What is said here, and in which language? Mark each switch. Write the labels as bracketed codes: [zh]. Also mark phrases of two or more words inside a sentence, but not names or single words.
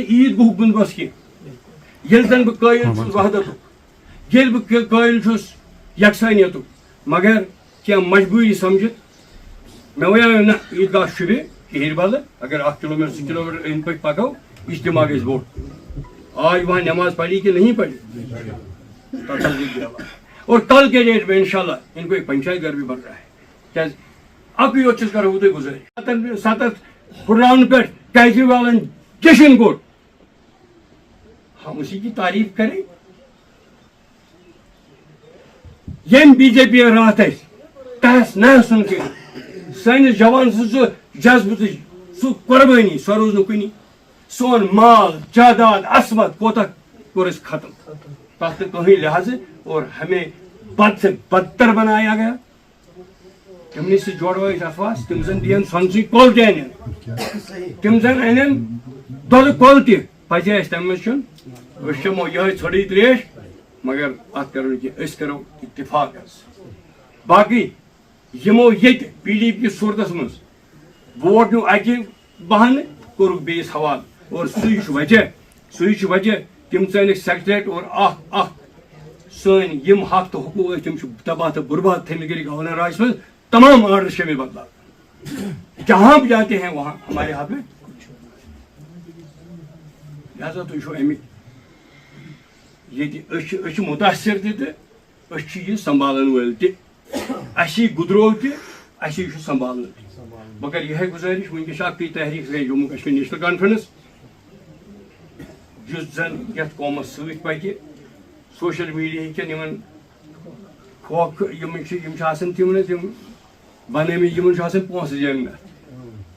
[ks] عیٖد گوٚہُک بنٛدوبست کینٛہہ ییٚلہِ زن بہٕ قٲیل چھُس وحدتُک ییٚلہِ بہٕ قٲیل چھُس یکسٲنیتُک مگر کینٛہہ مجبوٗری سمجھِتھ مےٚ وَنیو نہ عیٖدگاہ شُبہِ کِہیٖنۍ بدلہٕ اگر 1 کِلوٗمیٖٹر 2 کِلوٗمیٖٹر أنٛدۍ پٔکۍ پکو اجتماع گژھِ بوٚڑ [ur] آج وہاں نماز پڑھی کہ نہیں پڑھی اور کل کے ڈیٹ میں انشاءاللہ ان کو ایک پنچایت گھر بھی بن رہا ہے [ks] کیا اکُے یوت چھُس کرو تۄہہِ گُزٲرِش 7 ہُراونہٕ پٮ۪ٹھ کیجریوالن جشن کوٚر [ur] ہم اسی کی تعریف کریں [ks] یم بی جے پی راتھ اَسہِ تہس نہ سُن کٔرِتھ سٲنِس جوان سٕنٛز سُہ جذبہٕ سُہ قۄربٲنی سۄ روٗز نہٕ کُنی سون مال جائیداد عصمت کوتاہ کوٚر اَسہِ ختم تتھ نہٕ کٕہٕنۍ لحاظ [ur] اور ہمیں بد سے بدتر بنایا گیا [ks] تمنٕے سۭتۍ جوڑو أسۍ افواس تِم زن دِین سۄنسٕے کۄل تہِ انن تِم زن انن دۄدٕ کۄل تہِ پزِ اَسہِ تمہِ منٛز چھُن أسۍ چٮ۪مو یِہٕے ژھٔڑٕے تریش مگر اتھ کرو نہٕ کینٛہہ أسۍ کرو اتفاق حظ باقٕے یِمو ییٚتہِ پی ڈی پی کِس صوٗرتس منٛز ووٹ نیوٗ اکہِ بہانہٕ کوٚرُکھ بیٚیِس حوالہٕ اور سُے چھُ وجہ تِم ژٲنِکھ سیکٹریٹ اور اکھ سٲنۍ یِم حق تہٕ حقوٗق ٲسۍ تِم چھِ تباہ تہٕ برباد تھٲیمٕتۍ گٔمٕتۍ گورنر راجَس منٛز تمام آرڈر چھِ مےٚ بدلاو [ur] جہاں بھی جاتے ہیں وہاں ہمارے ہاتھ میں [ks] لہذا تُہۍ چھِو اَمِکۍ ییٚتہِ أسۍ چھِ مُتاثر تہِ تہٕ أسۍ چھِ یہِ سنبھالن وٲلۍ تہِ اَسہِ یہِ گُدروو تہِ اَسہِ یہِ چھُ سنبھالُن تہِ بہٕ کَرٕ یِہے گُزٲرِش وٕنکیٚس چھِ اکٕے تحریٖک گٔے جموں کشمیٖر نیشنل کانفرنس یُس زن یتھ قومس سۭتۍ پکہِ سوشل میڈیاہٕکٮ۪ن یِمن کھوکھٕ یِم چھِ آسان تِم نہٕ تِم بنٲومٕتۍ یِمن چھُ آسان پونٛسہٕ زیننہٕ